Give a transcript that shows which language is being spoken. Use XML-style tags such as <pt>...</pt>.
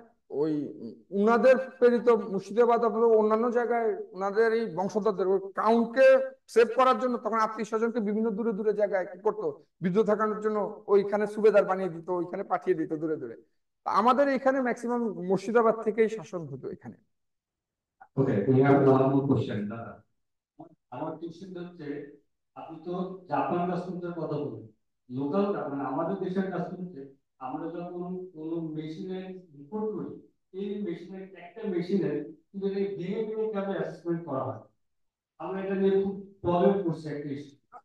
<bn>ওই উনাদের প্রেরিত মুর্শিদাবাদ অথবা অন্যান্য জায়গায় উনাদের এই বংশধরদের ওই কাউন্টকে সেভ করার জন্য তখন আত্মীয় স্বজনকে বিভিন্ন দূরে দূরে জায়গায় কি করতো, বিদ্যুৎ থাকানোর জন্য ওইখানে সুবেদার বানিয়ে দিত, ওইখানে পাঠিয়ে দিত দূরে দূরে। আমাদের এখানে ম্যাক্সিমাম মুর্শিদাবাদ থেকেই শাসন হতো এখানে।</bn> <en>Okay, we have one more question.</en> <bn>আমার কোশ্চেন হচ্ছে, আপনি তো জাপান কাস্টমসের কথা বলেন, লোকাল মানে আমাদের দেশের কাস্টমসে আমরা যখন কোনো মেশিনের রিপোর্ট করি, এই মেশিনের একটা মেশিনের কিন্তু ভেঙে ভেঙে কিভাবে অ্যাসেসমেন্ট করা হয়, আমরা এটা নিয়ে খুব প্রবলেম করছি একটা ইস্যু।</bn>